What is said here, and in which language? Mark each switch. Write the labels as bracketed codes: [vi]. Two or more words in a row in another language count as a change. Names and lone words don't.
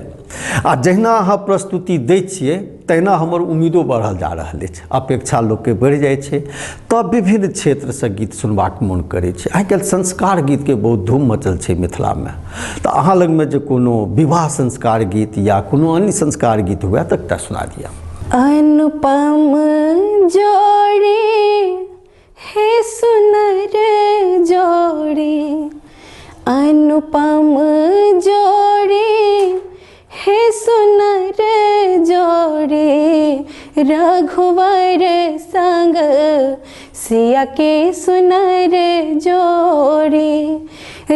[mai] आ जहिना अहाँ प्रस्तुति दै छियै तहिना हमर उम्मीदो बढ़ल जा रहल अछि, अपेक्षा लोकके बढ़ि जाइ छै। तऽ विभिन्न क्षेत्रसँ गीत सुनबाक मोन करै छै। आइ काल्हि संस्कार गीतके बहुत धूम मचल छै मिथिलामे। तऽ अहाँ लगमे जे कोनो विवाह संस्कार गीत या कोनो अन्य संस्कार गीत हुए तऽ एकटा सुना दिअ। अनुपम जोड़ी हे सुनर जोड़ी। अनुपम जोड़ी हे सुनर जोड़ी। रघुवर संग सिया के सुनर जोड़ी।